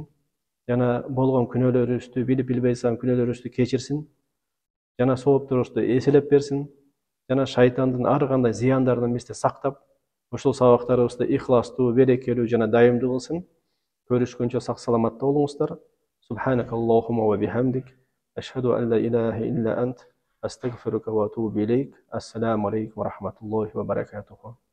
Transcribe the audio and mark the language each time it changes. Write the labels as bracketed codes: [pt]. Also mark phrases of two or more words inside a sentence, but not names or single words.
[ky] Жана болгон күнөөлөрүбүздү, билбей саң күнөөлөрүбүздү кечирсин. Жана соопторубузду эселеп берсин. Жана шайтандын ар кандай зыяндарынан бизди сактап, ушул сабактарыбызды ихластуу, берекелүү жана дайымдуу кылсын. Көрүшкөнчө сак саламатта болуңуздар. [ar] سبحانك اللهم وبحمدك أشهد أن لا إله إلا أنت أستغفرك وأتوب إليك. السلام عليكم ورحمة الله وبركاته.